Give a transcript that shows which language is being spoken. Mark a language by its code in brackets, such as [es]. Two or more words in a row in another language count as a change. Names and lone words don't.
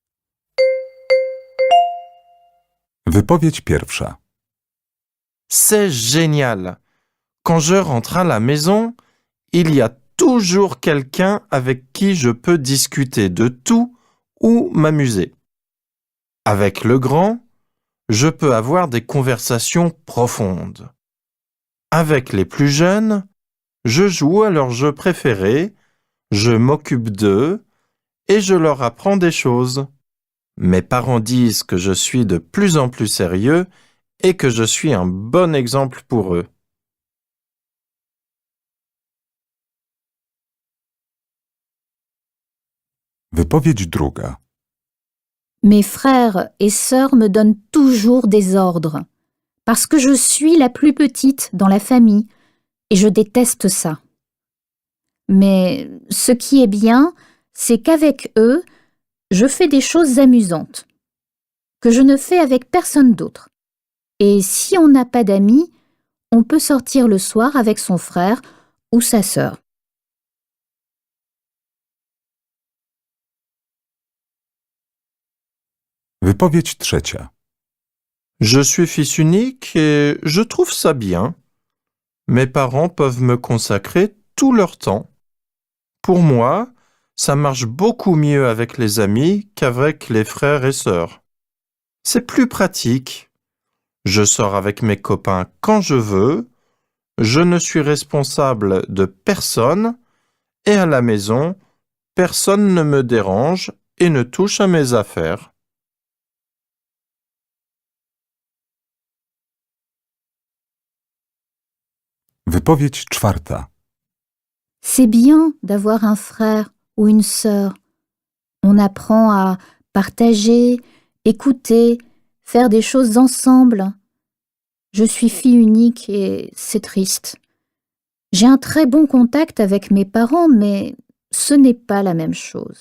[pl] Wypowiedź pierwsza. [fr] C'est génial. Quand je rentre à la maison, il y a toujours quelqu'un avec qui je peux discuter de tout ou m'amuser. Avec le grand, je peux avoir des conversations profondes. Avec les plus jeunes, je joue à leur jeu préféré, je m'occupe d'eux et je leur apprends des choses. Mes parents disent que je suis de plus en plus sérieux et que je suis un bon exemple pour eux. [pl] Wypowiedź druga. [fr] Mes frères et sœurs me donnent toujours des ordres, parce que je suis la plus petite dans la famille, et je déteste ça. Mais ce qui est bien, c'est qu'avec eux, je fais des choses amusantes, que je ne fais avec personne d'autre. Et si on n'a pas d'amis, on peut sortir le soir avec son frère ou sa sœur. [pl] Wypowiedź trzecia. [fr] Je suis fils unique et je trouve ça bien. Mes parents peuvent me consacrer tout leur temps. Pour moi, ça marche beaucoup mieux avec les amis qu'avec les frères et sœurs. C'est plus pratique. Je sors avec mes copains quand je veux. Je ne suis responsable de personne et à la maison, personne ne me dérange et ne touche à mes affaires. [pl] Wypowiedź czwarta. [fr] C'est bien d'avoir un frère ou une sœur. On apprend à partager, écouter, faire des choses ensemble. Je suis fille unique et c'est triste. J'ai un très bon contact avec mes parents, mais ce n'est pas la même chose.